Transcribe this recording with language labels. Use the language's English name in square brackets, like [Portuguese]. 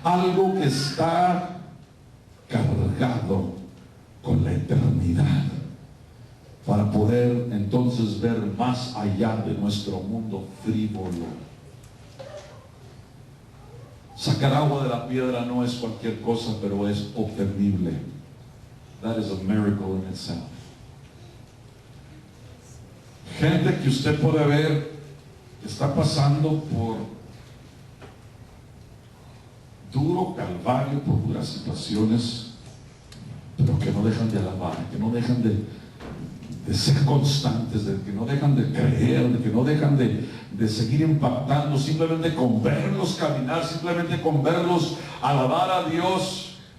[Spanish] Algo que está cargado con la eternidad, para poder entonces ver más allá de nuestro mundo frívolo. Sacar agua de la piedra no es cualquier cosa, pero es obtenible. [English] That is a miracle in itself. [Spanish] Gente que usted puede ver que está pasando por duro calvario, por duras situaciones, pero que no dejan de alabar, que no dejan de ser constantes, de que no dejan de creer, de que no dejan de seguir impactando, simplemente con verlos caminar, simplemente con verlos alabar a Dios.